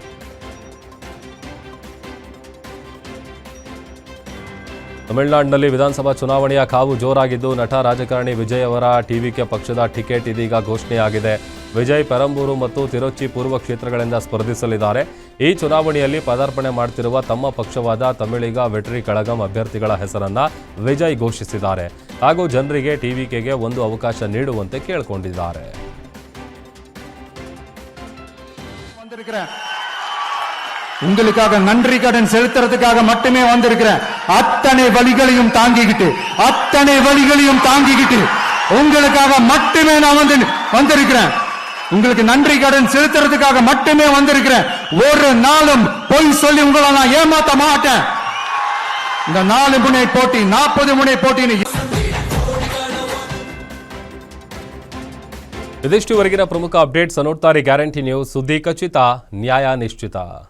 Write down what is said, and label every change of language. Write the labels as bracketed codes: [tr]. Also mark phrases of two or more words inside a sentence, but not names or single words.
[kn] ತಮಿಳುನಾಡಿನಲ್ಲಿ ವಿಧಾನಸಭಾ ಚುನಾವಣೆಯ ಕಾವು ಜೋರಾಗಿದ್ದು ನಟ ರಾಜಕಾರಣಿ ವಿಜಯ್ ಅವರ ಟಿವಿಕೆ ಪಕ್ಷದ ಟಿಕೆಟ್ ಇದೀಗ ಘೋಷಣೆಯಾಗಿದೆ. ವಿಜಯ್ ಪೆರಂಬೂರು ಮತ್ತು ತಿರುಚಿ ಪೂರ್ವ ಕ್ಷೇತ್ರಗಳಿಂದ ಸ್ಪರ್ಧಿಸಲಿದ್ದಾರೆ. ಈ ಚುನಾವಣೆಯಲ್ಲಿ ಪದಾರ್ಪಣೆ ಮಾಡುತ್ತಿರುವ ತಮ್ಮ ಪಕ್ಷವಾದ ತಮಿಳಿಗ ವೆಟ್ರಿ ಕಳಗಂ ಅಭ್ಯರ್ಥಿಗಳ ಹೆಸರನ್ನ ವಿಜಯ್ ಘೋಷಿಸಿದ್ದಾರೆ ಹಾಗೂ ಜನರಿಗೆ ಟಿವಿಕೆಗೆ ಒಂದು ಅವಕಾಶ ನೀಡುವಂತೆ ಕೇಳಿಕೊಂಡಿದ್ದಾರೆ. [ta] உங்களுக்காக நன்றி கடன் செலுத்துறதுக்காக மட்டுமே வந்திருக்கிறேன். அத்தனை வழிகளையும் தாங்கிக்கிட்டு உங்களுக்காக மட்டுமே நான் வந்திருக்கிறேன். உங்களுக்கு நன்றி கடன் செலுத்துறதுக்காக மட்டுமே வந்திருக்கிறேன். ஒரு நாளும் பொய் சொல்லி உங்களை நான் ஏமாத்த மாட்டேன். இந்த 4 முனை போட்டி 40 முனை போட்டி. [kn] ಇದಿಷ್ಟುವರೆಗಿನ ಪ್ರಮುಖ ಅಪ್ಡೇಟ್ಸ್ ನೋಡ್ತಾರೆ ಗ್ಯಾರಂಟಿ ನ್ಯೂಸ್. ಸುದ್ದಿ ಖಚಿತ, ನ್ಯಾಯ ನಿಶ್ಚಿತ.